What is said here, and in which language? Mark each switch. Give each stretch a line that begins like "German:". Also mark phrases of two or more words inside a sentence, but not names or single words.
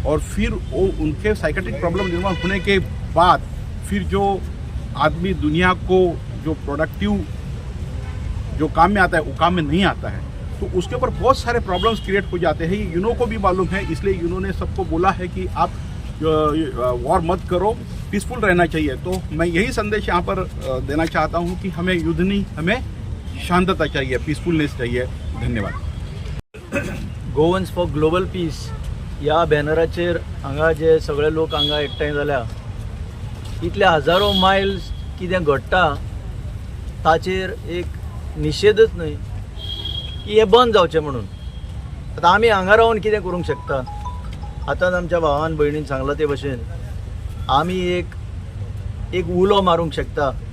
Hindi: और फिर वो उनके
English: psychiatric problem
Hindi: निर्माण होने के बाद फिर जो आदमी दुनिया को जो प्रोडक्टिव जो काम में आता है वो काम में नहीं आता है, तो उसके ऊपर बहुत सारे
English: problems create
Hindi: हो जाते हैं। ये यूनो को भी मालूम है, इसलिए यूनो ने सबको बोला है कि आप वॉर मत करो, पीसफुल रहना चाहिए। तो मैं यही संदेश यहाँ पर देना चाहता हूँ कि हमें युद्ध नहीं, हमें शांतता चाहिए, पीसफुलनेस चाहिए। धन्यवाद।
Konkani: गोवन्स फॉर ग्लोबल पीस ह्या बॅनराचेर हांगा जे सगळे लोक हांगा एकठांय जाल्या, इतले हजारो मायल्स कितें घडटा ताचेर एक निशेधच न्हय की हे बंद जावचें म्हणून। आतां आमी हांगा रावन कितें करूंक शकता? आतांच आमच्या भावान भयणीन सांगलां ते भशेन आमी एक उलो मारूंक शकता।